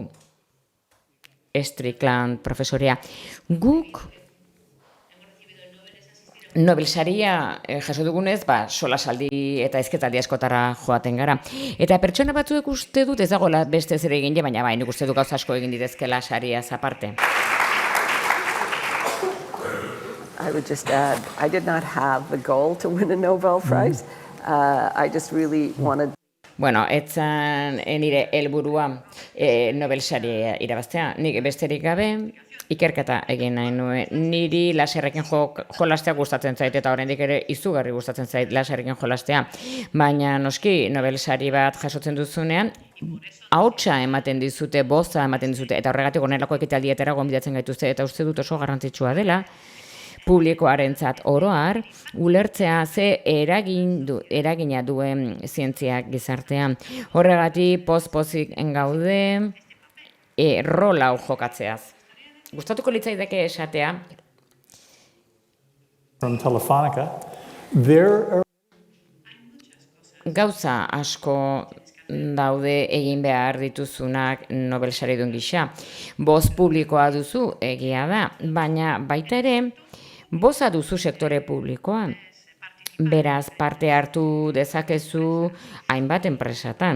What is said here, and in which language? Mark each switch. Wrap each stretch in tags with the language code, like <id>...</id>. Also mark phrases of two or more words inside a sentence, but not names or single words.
<eu>Strickland profesorea. Guk Nobel saria jaso dugunez, solasaldi eta ezketaldi askotara joaten gara. Eta pertsona batzuek uste dut ez dagoela beste zer egin, baina nik uste dut gauza asko egin ditezkela sariaz aparte.</eu> <en>I would just add, I did not have the goal to win a Nobel Prize. I just really wanted...</en> <eu>Bueno, etzan nire helburua Nobel saria irabaztea. Nik besterik gabe, ikerketa egin nahi nuen. Niri laserrekin jolastea gustatzen zait, eta oraindik ere izugarri gustatzen zait laserrekin jolastea. Baina noski Nobel sari bat jasotzen duzunean, ahotsa ematen dizute, boza ematen dizute, eta horregatik honelako ekitaldietara gonbidatzen gaituzte, eta uste dut oso garrantzitsua dela, publikoarentzat oroar, ulertzea ze eragina duen zientziak gizartean. Horregatik pozik gaude rol hau jokatzeaz. Gustatuko litzaidake esatea.</eu> <en>from Telefonica. There are</en> <eu>Gauza asko daude egin behar dituzunak Nobel saridun gisa. Boz publikoa duzu egia da, baina baita ere boza duzu sektore publikoan. Beraz, parte hartu dezakezu hainbat enpresatan.</eu>